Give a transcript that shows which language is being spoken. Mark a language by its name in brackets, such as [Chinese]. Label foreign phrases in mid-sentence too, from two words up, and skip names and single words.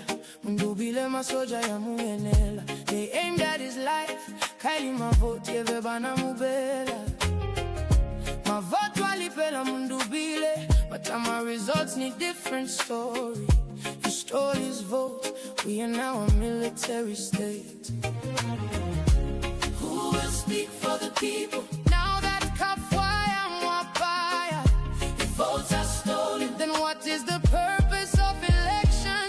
[Bemba] Mundubile masoja ya muyenela. [English] They aimed at his life. [Bemba] Kaili mavoti yeve bana mubela. Mavoto alipela mundubile, [English] but my results need different story. You stole his vote, we are now a military state. Who will speak for the people? Now that Kafwaya Mwapaya, the votes are stolen, then what is the purpose of elections?